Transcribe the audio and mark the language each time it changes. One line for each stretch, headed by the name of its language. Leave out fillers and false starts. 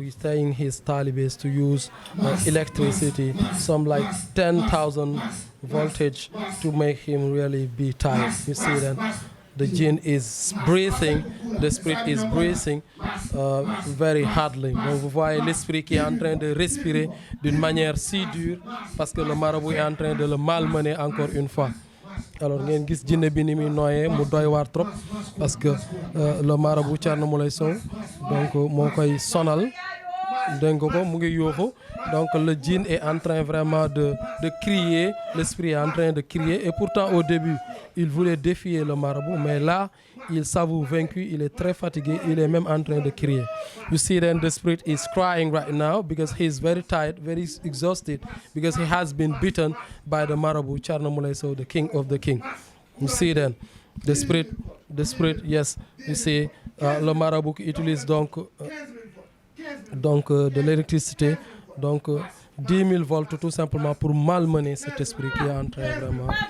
English: He's telling his talibés to use electricity, some like 10,000 voltage to make him really be tired. You see then the jinn is breathing, the spirit is breathing very hardly.
French: Donc vous voyez l'esprit qui est en train de respirer d'une manière si dure parce que le marabout est en train de le malmener encore une fois. Alors
Wolof: ngeen gis jinne bi ni muy nooyee mu doy waar
French: trop parce que le marabout Thierno Moulay Sow donc
Wolof: moo koy sonal dégg nga ko mu ngi yuuxu
French: donc le djinn est en train vraiment de crier, l'esprit est en train de crier et pourtant au début il voulait défier le marabout mais là il s'avoue vaincu, il est très fatigué, il est même en train de crier.
English: You see then the spirit is crying right now because he is very tired, very exhausted because he has been beaten by the marabout Thierno Moulay Sow, the king of the king. You see then the spirit yes, you see
French: le marabout qui utilise donc de l'électricité, donc 10 000 volts tout simplement pour malmener cet esprit qui est en train vraiment.